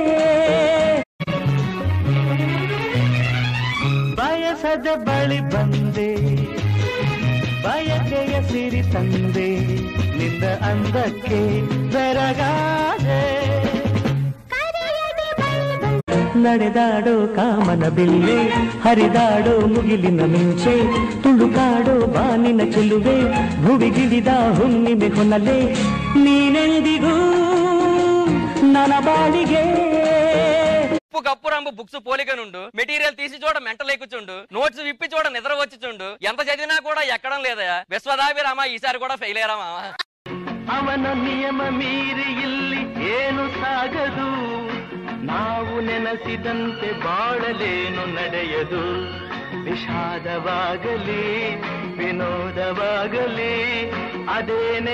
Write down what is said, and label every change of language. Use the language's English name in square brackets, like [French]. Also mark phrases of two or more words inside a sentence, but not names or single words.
[Kannada] ಬಯಸದ ಬಳಿ ಬಂದೆ ಬಯಕೆಯ ಸಿರಿ ತಂದೆ ನಿನ್ನ ಅಂದಕ್ಕೆ ಬೆರಗಾದೆ ನಡೆದಾಡೋ ಕಾಮನ ಬಿಲ್ಲೆ ಹರಿದಾಡೋ ಮುಗಿಲಿನ ಮಿಂಚೆ ತುಳುಕಾಡೋ ಬಾನಿನ ಚೆಲುವೆ ಭುವಿಗಿಳಿದ ಹುಣ್ಣಿಮೆ ಹೊನಲೆ ನೀನೆಂದಿಗೂ ನನ್ನ ಬಾಳಿಗೆ [Telugu] కప్పు రంబు బుక్స్ పోలికనుండు మెటీరియల్ తీసి చూడ మెంటల్ ఎక్కుచుండు నోట్స్ విప్పి చూడ నిద్ర వచ్చిచుండు ఎంత చదివినా కూడా ఎక్కడం లేదా విశ్వదాభిరామ ఈసారి కూడా ఫెయిల్ అయ్యారా మామ [Kannada] ಅವನ ನಿಯಮ ಮೀರಿ ಇಲ್ಲಿ ಏನು ಸಾಗದು ನಾವು ನೆನಸಿದಂತೆ ಬಾಳಲೇನು ನಡೆಯದು ವಿಷಾದವಾಗಲಿ ವಿನೋದವಾಗಲಿ ಅದೇನೇ